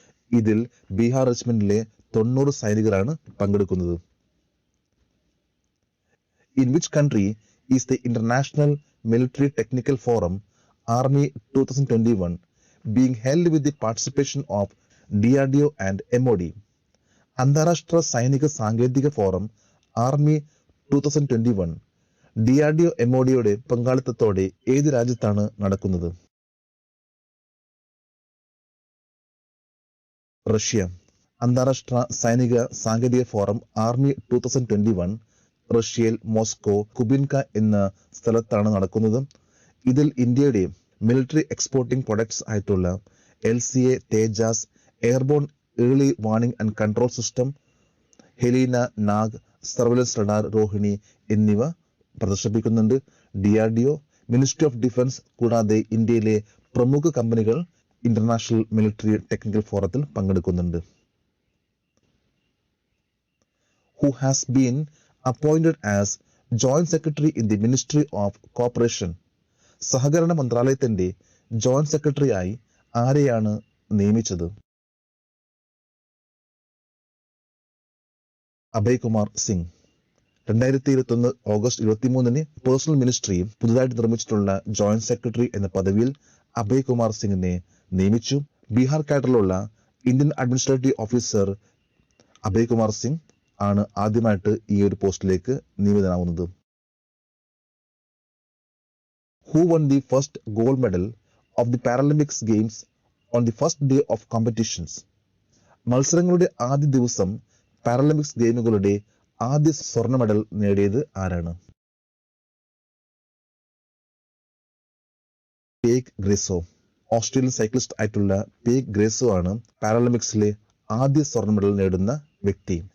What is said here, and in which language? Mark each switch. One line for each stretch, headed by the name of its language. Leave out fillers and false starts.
Malayalam: ഇതിൽ ബീഹാർ റെജിമെന്റിലെ 90 സൈനികരാണ് പങ്കെടുക്കുന്നത്.
English: In which country is the International Military Technical Forum Army 2021 being held with the participation of DRDO and MOD?
Malayalam: അന്താരാഷ്ട്ര സൈനിക സാങ്കേതിക forum army 2021 DRDO MODയുടെ പങ്കാളിത്തത്തോടെ ഏത് രാജ്യത്താണ് നടക്കുന്നത്? റഷ്യ. അന്താരാഷ്ട്ര സൈനിക സാങ്കേതിക ഫോറം ആർമി 2021 റഷ്യയിൽ മോസ്കോ കുബിൻക എന്ന സ്ഥലത്താണ് നടക്കുന്നത്. ഇതിൽ ഇന്ത്യയുടെ മിലിറ്ററി എക്സ്പോർട്ടിംഗ് പ്രൊഡക്ട്സ് ആയിട്ടുള്ള LCA തേജാസ്, airborne early warning and control system, Helena, Nag, surveillance radar Rohini എന്നിവ പ്രദർശിപ്പിക്കുന്നുണ്ട്. DRDO, മിനിസ്ട്രി ഓഫ് ഡിഫൻസ് കൂടാതെ ഇന്ത്യയിലെ പ്രമുഖ കമ്പനികൾ ഇന്റർനാഷണൽ മിലിറ്ററി ടെക്നിക്കൽ ഫോറത്തിൽ പങ്കെടുക്കുന്നുണ്ട്.
English: Who has been appointed as Joint Secretary in the Ministry of Cooperation?
Malayalam: സഹകരണ മന്ത്രാലയത്തിന്റെ ജോയിന്റ് സെക്രട്ടറിയായി ആരെയാണ് നിയമിച്ചത്? അഭയ് കുമാർ സിംഗ്. 2021 ഓഗസ്റ്റ് 23 പേഴ്സണൽ മിനിസ്ട്രിയും പുതുതായിട്ട് നിർമ്മിച്ചിട്ടുള്ള ജോയിന്റ് സെക്രട്ടറി എന്ന പദവിയിൽ അഭയ് കുമാർ സിംഗിനെ നിയമിച്ചു. Bihar കാഡറിലുള്ള Indian administrative officer Abhay Kumar Singh ആണ് ആദ്യമായിട്ട് ഈ ഒരു പോസ്റ്റിലേക്ക് നിയമിതനാവുന്നത്.
English: Who won the first gold medal of the Paralympics Games on the first day of competitions?
Malayalam: മത്സരങ്ങളുടെ ആദ്യ ദിവസം പാരലിമ്പിക്സ് ഗെയിമുകളുടെ ആദ്യ സ്വർണ്ണ മെഡൽ നേടിയത് ആരാണ്? പേഗ് ഗ്രേസോ. ഓസ്ട്രേലിയൻ സൈക്ലിസ്റ്റ് ആയിട്ടുള്ള പേഗ് ഗ്രേസോ ആണ് പാരാലിമ്പിക്സിലെ ആദ്യ സ്വർണ്ണ മെഡൽ നേടുന്ന വ്യക്തി.